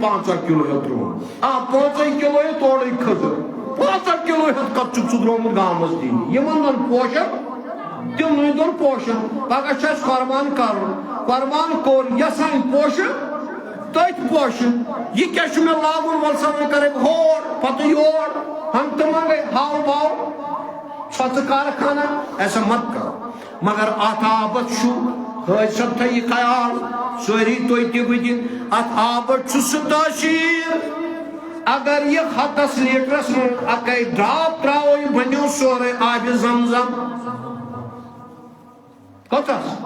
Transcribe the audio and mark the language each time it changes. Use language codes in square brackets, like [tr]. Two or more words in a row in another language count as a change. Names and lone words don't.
[ks] 15 کِلوٗ ہیوٚت ترٛوومُت 5 کِلوٗ ہے تورٕے کھٔزٕر 15 کِلوٗ ہیوٚت کتھ چھُکھ ژٕ ترٛوومُت گامس دِنہِ یِمن دۄن پوشن تِمنٕے دۄن پوشن پگاہ چھُ اَسہِ قۄربان کرُن قۄربان کوٚر یسان پوشہٕ تٔتھۍ پوشہٕ یہِ کیٛاہ چھُ مےٚ لاگُن وَلہٕ سا وۄنۍ کرے بہٕ ہور پتہٕ یور ہنٛگتہٕ منٛگے ہاو باو ژھۄژٕ کارخانہ [ur] ایسا مت کر [ks] مگر اتھ آبس چھُ حٲج صٲب تھٲیِو خیال سٲری تُہۍ تہِ بہٕ تہِ اتھ آبس چھُ سُہ تٲثیٖر اگر یہ 100 لیٹرس منٛز اکے ڈراپ تراوو یہِ بنیو سورُے آبِ زمزم کوتاہ